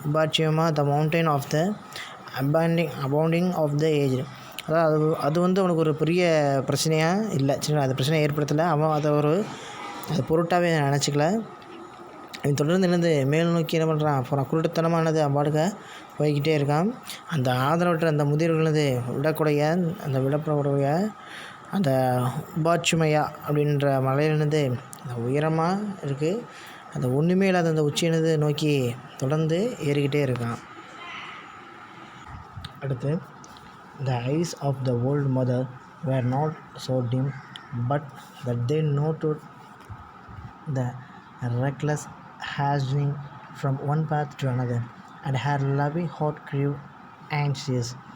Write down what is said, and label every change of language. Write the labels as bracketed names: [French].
[English] Ubachiyama, the mountain of the abounding of the aged. [Tamil] அதாவது அது அவனுக்கு ஒரு பெரிய பிரச்சனையாக இல்லை, சரிங்களா. அது பிரச்சனை ஏற்படுத்தலை, அவன் அதை அது பொருட்டாகவே நினச்சிக்கல. அவன் தொடர்ந்து என்னது மேல் நோக்கி என்ன பண்ணுறான், அப்புறம் குருட்டுத்தனமானது அவ்வாடுக்க போய்கிட்டே இருக்கான். அந்த ஆதரவற்ற அந்த முதியவர்களது விடப்படக்கூடிய அந்த உபாச்சுமையா அப்படின்ற மலையிலிருந்து அந்த உயரமாக இருக்குது, அந்த ஒன்றுமே இல்லாத அந்த உச்சியினது நோக்கி தொடர்ந்து ஏறிக்கிட்டே இருக்கான். [English] அடுத்து, the eyes of the old mother were not so dim but that they noted the reckless hastening from one path to another, and her loving heart grew anxious.